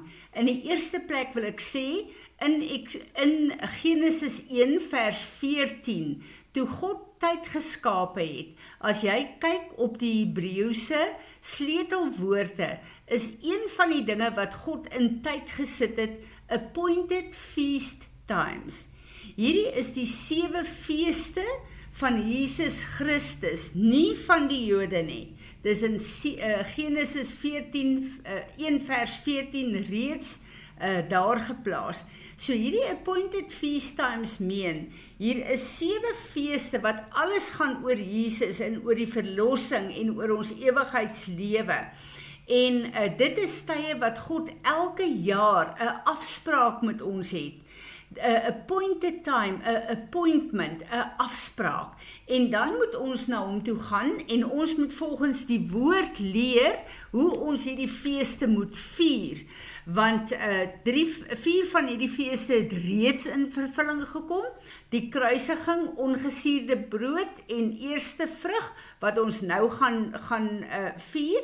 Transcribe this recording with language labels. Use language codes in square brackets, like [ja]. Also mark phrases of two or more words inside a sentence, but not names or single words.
[af] In die eerste plek wil ek sê, in Genesis 1 vers 14, toe God tyd geskape het, as jy kyk op die Hebreëse sleutelwoorde, is een van die dinge wat God in tyd gesit het, [en] appointed feast times. [af] Hierdie is die 7 feeste van Jesus Christus, nie van die Jode nie. Dis in Genesis 1 vers 14 reeds daar geplaas. So hierdie [en] appointed feast times [af] meen, hier is 7 feeste wat alles gaan oor Jesus en oor die verlossing en oor ons ewigheidslewe. En dit is tye wat God elke jaar 'n afspraak met ons het. [en] Appointed time, appointment, [af] afspraak. En dan moet ons na hom toe gaan en ons moet volgens die woord leer hoe ons hierdie feeste moet vier. Want 4 van hierdie feeste het reeds in vervulling gekom. Die kruisiging, ongesuurde brood en eerste vrug wat ons nou gaan vier.